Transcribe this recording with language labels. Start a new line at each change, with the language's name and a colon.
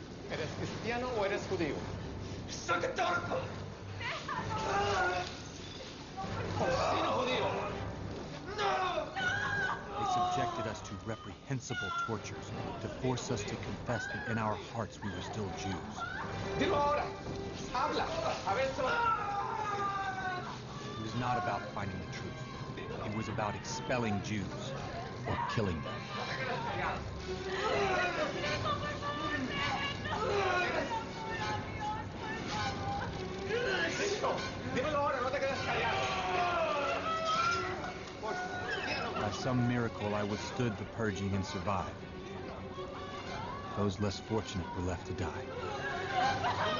Spanish: ¿Eres cristiano o eres judío? ¡Soy católico!
English: They subjected us to reprehensible tortures to force us to confess that in our hearts we were still Jews.
Spanish: Dilo ahora. Habla. A ver,
English: It was not about finding the truth. It was about expelling Jews or killing them.
Spanish: Dímelo ahora, no te quedes callado.
English: By some miracle, I withstood the purging and survived. Those less fortunate were left to die.